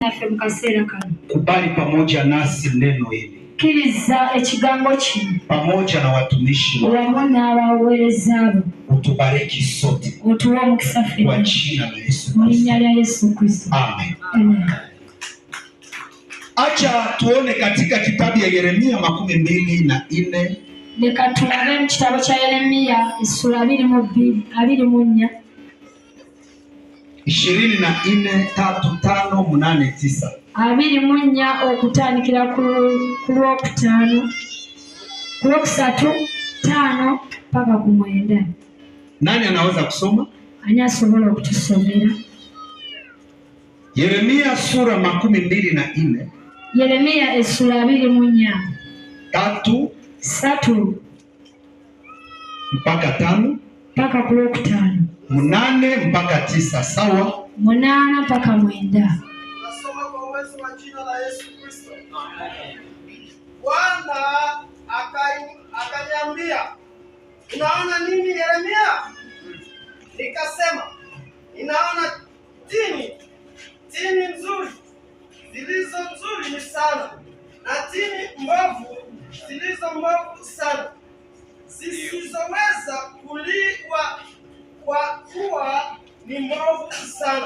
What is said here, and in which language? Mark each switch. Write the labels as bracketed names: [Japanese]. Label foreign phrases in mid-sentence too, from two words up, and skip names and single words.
[Swahili] Kubali pamoja nasi neno hili. [Ganda] Kiriza ekigambo kino [Swahili] pamoja na watumishi [Ganda] wako n'abaweereza [Swahili] utubariki sote [Ganda] utuwe omukisa [Swahili] kwa jina la Yesu [Ganda] mu linnya lya Yesu Kristo. Amen. Amen. [Swahili] Acha tuone katika kitabu ya Yeremia 24. [Ganda] Leka tulabe mu kitabo kya Yeremia essula 24 24:3-5-8-9 24 okutandikira ku Lwokutaano, ku Lwokusatu, 5 mpaka ku 9. [Swahili] Nani anaweza kusoma? [Ganda] Ani asobola okutusomera? [Swahili] Yeremia sura 24. [Ganda] Yeremia essula 24 3 mpaka 5 mpaka ku Lwokutaano, 8 mpaka 9. Sawa? 8 mpaka 9. [Swahili] Nasoma kwa uwezo wa jina la Yesu Kristo. Bwana akaniambia, unaona nini Yeremia? Nikasema, ninaona tini nzuri, zilizo nzuri ni sana, na tini mbovu, zilizo mbovu sana, zisizoweza kuliwa kwa kuwa ni mbovu sana.